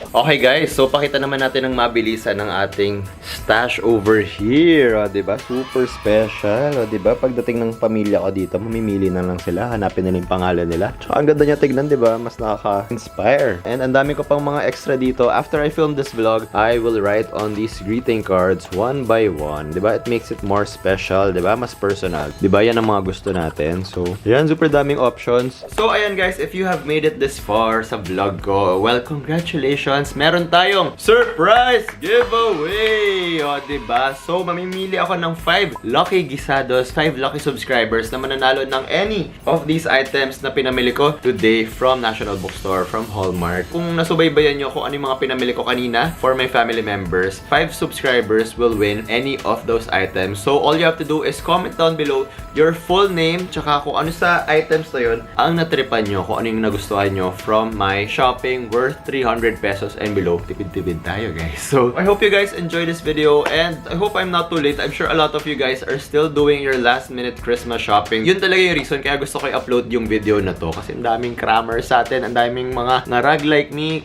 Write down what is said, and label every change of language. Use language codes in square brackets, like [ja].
[tl] Okay guys, so pakita naman natin ng mabilisan ng ating stash over here. O, diba? Super special. O, diba? Pagdating ng pamilya ko dito, mamimili na lang sila. Hanapin nila yung pangalan nila. Tsaka ang ganda niya tignan, diba? Mas nakaka-inspire. And ang dami ko pang mga extra dito. [en] After I film this vlog, I will write on these greeting cards one by one. Diba? It makes it more special. [tl] Diba? Mas personal. Diba? Yan ang mga gusto natin. So, yan. Super daming options. So, ayan guys. If you have made it this far sa vlog ko, well, congratulations. Meron tayong surprise giveaway. O, diba? So, mamimili ako ng 5 lucky gisados, 5 lucky subscribers na mananalo ng any of these items na pinamili ko today from National Bookstore, from Hallmark. Kung nasubaybayan nyo kung ano yung mga pinamili ko kanina for my family members, [en] 5 subscribers will win any of those items. So, all you have to do is comment down below your full name, [tl] tsaka kung ano sa items na yun ang natripan nyo, kung ano yung nagustuhan nyo from my shopping worth 300 pesos and below. Tipid-tipid tayo, guys. [en] So, I hope you guys enjoy this video and I hope I'm not too late. I'm sure a lot of you guys are still doing your last-minute Christmas shopping. [tl] Yun talaga yung reason kaya gusto ko i-upload yung video na to kasi ang daming crammers sa atin, ang daming mga ngarag like me.